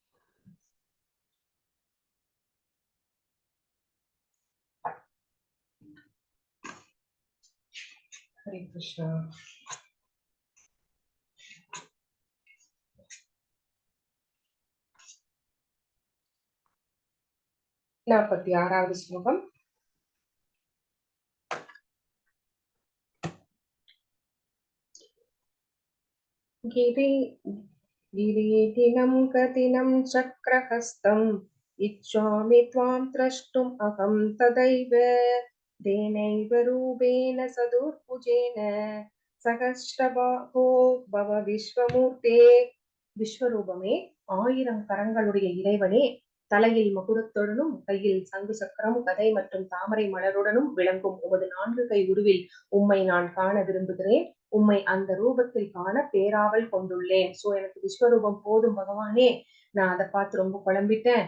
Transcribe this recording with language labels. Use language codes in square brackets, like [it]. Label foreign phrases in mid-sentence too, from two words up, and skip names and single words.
[ta] ஹரே கிருஷ்ணா. 46வது ஸ்லோகம். [sa] गिरीटिनं कतिनं चक्रहस्तम् इच्छामि त्वां द्रष्टुम् अहं तदैव तेनैव रूपेण सदुर्भुजेन सहस्रबाहो भव विश्वमूर्ते. [ta] விஸ்வரூபமே, 1000 கரங்களுடைய இறைவனே, தலையில் மகுடத்துடனும் கையில் சங்கு சக்கரம் கதை மற்றும் தாமரை மலருடனும் விளங்கும் உமது 4 கை உருவில் உம்மை நான் காண விரும்புகிறேன். உம்மை அந்த ரூபத்தில் காண பேராவல் கொண்டுள்ளேன். சோ எனக்கு விஸ்வரூபம் போதும் பகவானே, நான் அதை பார்த்து ரொம்ப குழம்பிட்டேன்.